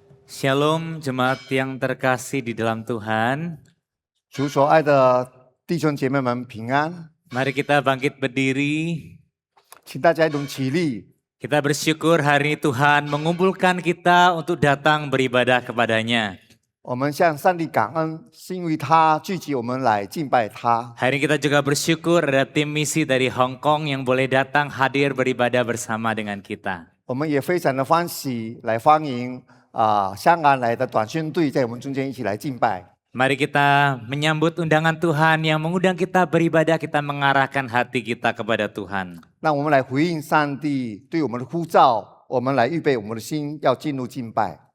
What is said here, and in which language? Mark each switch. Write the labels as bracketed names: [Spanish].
[Indonesian] Shalom jemaat yang terkasih di dalam Tuhan. [Chinese] 主所爱的弟兄姐妹们平安， [Indonesian] Mari kita bangkit berdiri. [Chinese] 请大家一同起立。 [Indonesian] Kita bersyukur hari ini Tuhan mengumpulkan kita untuk datang beribadah kepadanya. [Chinese] 我们向上帝感恩，是因为他聚集我们来敬拜他。 [Indonesian] Hari ini kita juga bersyukur ada tim misi dari Hong Kong yang boleh datang hadir beribadah bersama dengan kita. [Chinese] 我们也非常的欢喜来欢迎香港来的短宣队在我们中间一起来敬拜。 [Indonesian] Mari kita menyambut undangan Tuhan yang mengundang kita beribadah, kita mengarahkan hati kita kepada Tuhan. [Chinese] 让我们来回应上帝对我们的呼召，我们来预备我们的心，要进入敬拜。